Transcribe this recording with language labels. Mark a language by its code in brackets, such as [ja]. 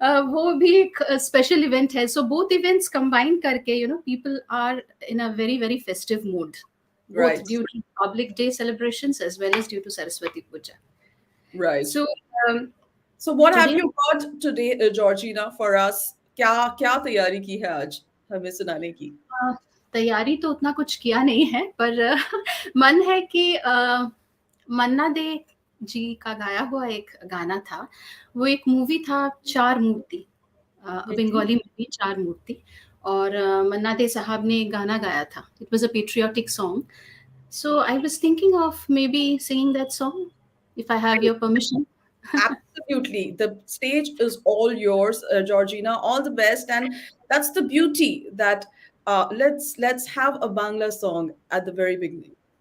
[hi] वो भी एक special event है. [en] So both events combined करके, people are in a very very festive mood, both due to Republic Day celebrations as well as due to Saraswati Puja. Right. So what have you got today, Georgina, for us? [hi] क्या तैयारी की है आज हमें सुनाने की? तैयारी तो उतना कुछ किया नहीं है, पर मन है कि मन्ना दे जी का गाया हुआ एक गाना था. वो एक मूवी था चार मूर्ति, बंगाली मूवी चार मूर्ति, और मन्ना दे साहब ने गाना गाया था. [en] It was a patriotic song. So I was thinking of maybe singing that song, if I have your permission. Absolutely. The stage is all yours, Georgina. All the best. And that's the beauty that let's have a Bangla song at the very beginning.